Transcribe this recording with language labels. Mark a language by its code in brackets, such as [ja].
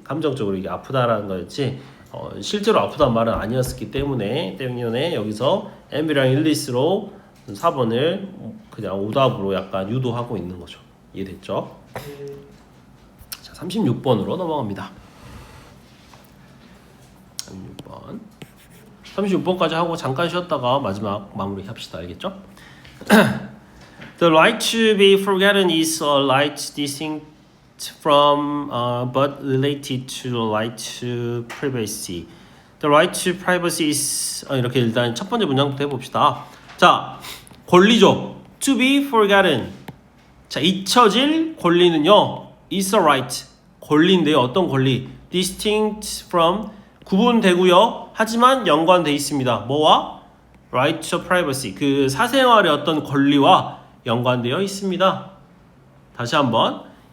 [ko] 감정적으로 이게 아프다라는 거였지 실제로 아프다는 말은 아니었기 때문에 여기서 envy랑 illness로 4번을 그냥 오답으로 약간 유도하고 있는 거죠. 이해됐죠? 자, 36번으로 넘어갑니다. 36번까지 하고 잠깐 쉬었다가 마지막 마무리 합시다. 알겠죠? [en] The right to be forgotten is a right distinct from but related to the right to privacy. The right to privacy is [ko] 이렇게 일단 첫 번째 문장부터 해봅시다. 자, 권리죠. [en] To be forgotten. [ko] 자, 잊혀질 권리는요. [en] is a right. [ko] 권리인데요. 어떤 권리? [en] Distinct from [ko] 구분되고요. 하지만 연관돼 있습니다. 뭐와? [en] Right to privacy. [ko] 사생활의 어떤 권리와 연관되어 있습니다. 다시 한번.